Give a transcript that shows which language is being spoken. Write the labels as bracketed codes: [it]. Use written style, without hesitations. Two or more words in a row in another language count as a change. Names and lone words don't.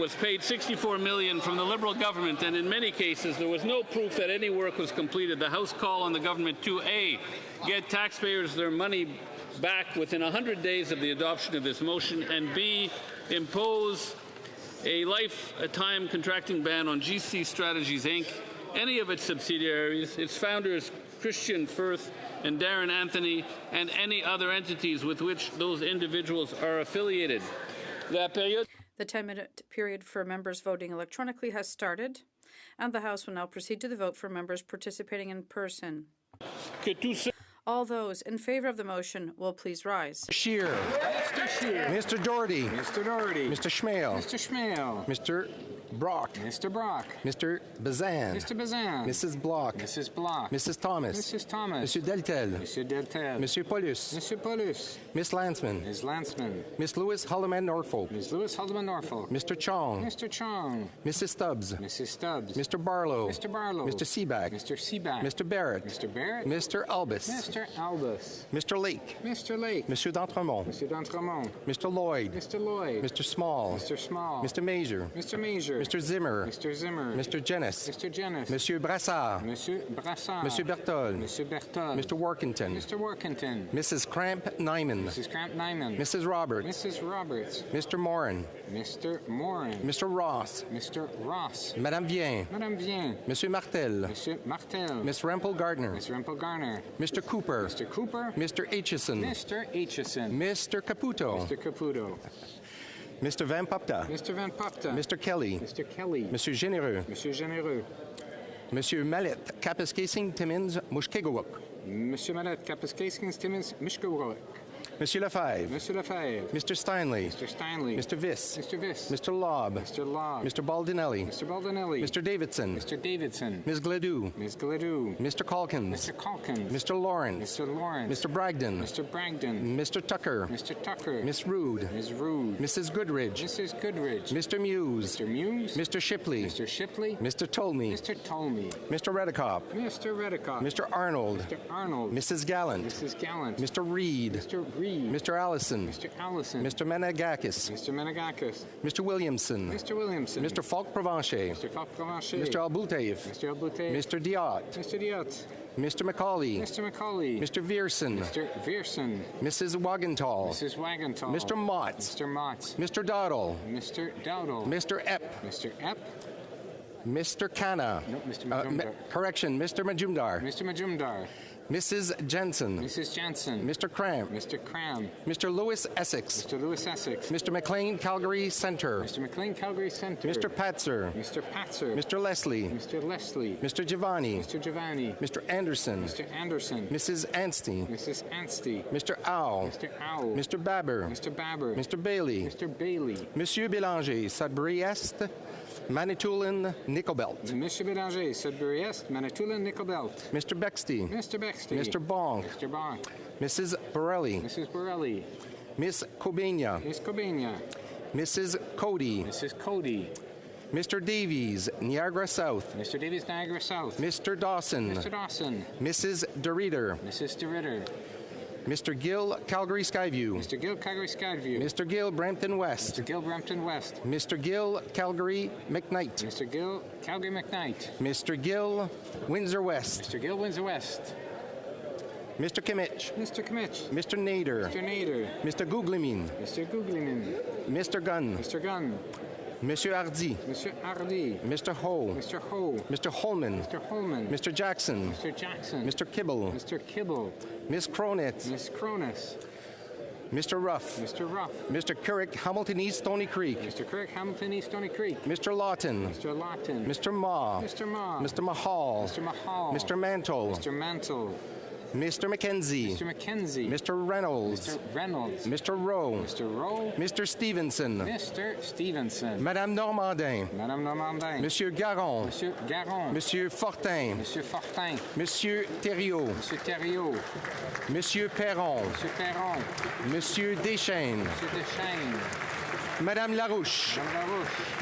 [en] was paid $64 million from the Liberal government, and in many cases there was no proof that any work was completed, the House call on the government to A, get taxpayers their money back within 100 days of the adoption of this motion, and B, impose a lifetime contracting ban on GC Strategies Inc., any of its subsidiaries, its founders Christian Firth and Darren Anthony, and any other entities with which those individuals are affiliated. The 10-minute period for members voting electronically has started, and the House will now proceed to the vote for members participating in person. All those in favor of the motion will please rise. Scheer. Mr. Scheer. Mr. Doherty. Mr. Doherty. Mr. Schmale. Mr. Schmale. Mr. Brock. Mr. Brock. Mr. Bazan. Mr. Bazan. Mrs. Block. Mrs. Block. Mrs. Thomas. Mrs. Thomas. Monsieur Deltel. Monsieur Deltel. Monsieur Paulus. Monsieur Paulus. Miss Landsman. Ms. Landsman. Miss Lewis Haldeman Norfolk. Ms. Lewis Haldeman Norfolk. Mr. Chong. Mr. Chong. Mrs. Stubbs. Mrs. Stubbs. Mr. Barlow. Mr. Barlow. Mr. Seaback. Mr. Seaback. Mr. Barrett. Mr. Barrett. Mr. Albus. Mr. Albus. Mr. Lake. Mr. Lake. Monsieur d'Entremont. Monsieur d'Entremont. Mr. Lloyd. Mr. Lloyd. Mr. Small. Mr. Small. Mr. Major. Mr. Major. Mr. Zimmer. Mr. Zimmer. Mr. Jennis. Mr. Jennis. Monsieur Brassard. Monsieur Brassard. Monsieur Berthold. Monsieur Berthold. Mr. Workington. Mr. Workington. Mrs. Cramp Nyman. Mrs. Cramp Nyman. Mrs. Roberts. Mrs. Roberts. Mr. Morin. Mr. Morin. Mr. Ross. Mr. Ross. Madame Vien. Madame Vien. Monsieur Martel. Monsieur Martel. Miss Rempel Gardner. Miss Rempel Gardner. Mr. Cooper. Mr. Cooper. Mr. Aitchison. Mr. Aitchison. Mr. Caputo. Mr. Caputo. Mr. Van Popta. Mr. Van Popta. Mr. Kelly. Mr. Kelly. Monsieur Généreux. Monsieur Généreux. Monsieur Mallet, Kapuskasing, Timmins, Mushkegowuk. Monsieur Mallet, Kapuskasing, Timmins, Mushkegowuk. Monsieur Lefebvre. Monsieur Lefebvre. Mr. Steinley. Mr. Steinley. Mr. Viss. Mr. Viss. Mr. Lobb. Mr. Lobb. Mr. Baldinelli. Mr. Baldinelli. Mr. Davidson. Mr. Davidson. Ms. Gledoux. Ms. Gledoux. Mr. Calkins. Mr. Calkins. Mr. Lawrence. Mr. Lawrence. Mr. Bragdon. Mr. Bragdon. Mr. Tucker. Mr. Tucker. Miss Rood. Ms. Rood. Mrs. Goodridge. Mrs. Goodridge. Mr. Muse. Mr. Muse. Mr. Shipley. Mr. Shipley. Mr. Tolmie. Mr. Tolmie. Mr. Redicop. Mr. Redicop. Mr. Arnold. Mr. Arnold. Mrs. Gallant. Mrs. Gallant. Mr. Reed. Mr. Reed. Mr. Allison. Mr. Allison. Mr. Menegakis. Mr. Menegakis. Mr. Williamson. Mr. Williamson. Mr. Falk Provencher. Mr. Falk Provencher. Mr. Albouteif. Mr. Albouteif. Mr. Diot. Mr. Diot. Mr. McCauley. Mr. McCauley. Mr. Vierson. Mr. Vierson. Mrs. Wagenthal. Mrs. Wagenthal. Mr. Motts. Mr. Motts. Mr. Dowdle. Mr. Dowdle. Mr. Epp. Mr. Epp. Mr. Khanna. No, Mr. Majumdar. Correction, Mr. Majumdar. Mr. Majumdar. Mrs. Jensen. Mrs. Jensen. Mr. Cramp. Mr. Cram. Mr. Lewis Essex. Mr. Lewis Essex. Mr. McLean Calgary Centre. Mr. McLean Calgary Centre. Mr. Patzer. Mr. Patzer. Mr. Leslie. Mr. Leslie. Mr. Giovanni. Mr. Giovanni. Mr. Anderson. Mr. Anderson. Mrs. Anstey. Mrs. Anstey. Mr. Owl. Mr. Owl. Mr. Babber. Mr. Babber. Mr. Bailey. Mr. Bailey. Monsieur Bélanger, Sudbury Est, Manitoulin, Nickelbelt. Monsieur Bélanger, Sudbury Est, Manitoulin, Nickelbelt. Mr. Bexty. Mr. Bexty. Mr. Bonk. Mr. Bonk. Mrs. Borelli. Mrs. Borelli. Miss Cobania. Miss Cobania. Mrs. Cody. Mrs. Cody. Mr. Davies, Niagara South. Mr. Davies, Niagara South. Mr. Dawson. Mr. Dawson. Mrs. DeRitter. Mrs. DeRitter. Mr. Gill, Calgary Skyview. Mr. Gill, Calgary Skyview. Mr. Gill, Brampton West. Mr. Gill, Brampton West. Mr. Gill, Calgary McKnight. Mr. Gill, Calgary McKnight. Mr. Gill, Windsor West. Mr. Gill, Windsor West. Mr. Kimmich. Mr. Kimmich. Mr. Nader. Mr. Nader. Mr. Googlimin. Mr. Googlimin. Mr. Gunn. Mr. Gunn. Monsieur Hardy. Mr. Hardy. Mr. Ho. Mr. Ho. Mr. Holman. Mr. Holman. Mr. Jackson. Mr. Jackson. Mr. Kibble. Mr. Kibble. Miss Cronitz. Miss Cronitz. Mr. Ruff. Mr. Ruff. Mr. Currick, Hamilton East, Stony Creek. Mr. Currick, Hamilton East, Stony Creek. Mr. Lawton. Mr. Lawton. Mr. Ma. Mr. Ma. Mr. Mahal. Mr. Mahal. Mr. Mantle. Mr. Mantle. Mr. McKenzie. Mr. McKenzie. Mr. Reynolds. Mr. Reynolds. Mr. Rowe. Mr. Rowe. Mr. Stevenson. Mr. Stevenson. Madame Normandin. Madame Normandin. Monsieur Garon. Monsieur Garon. Monsieur Fortin. Monsieur Fortin. Monsieur Thériault. Monsieur Thériault. Monsieur Perron. Monsieur Perron. Monsieur Deschênes. Monsieur Deschênes. Madame Larouche. Madame Larouche.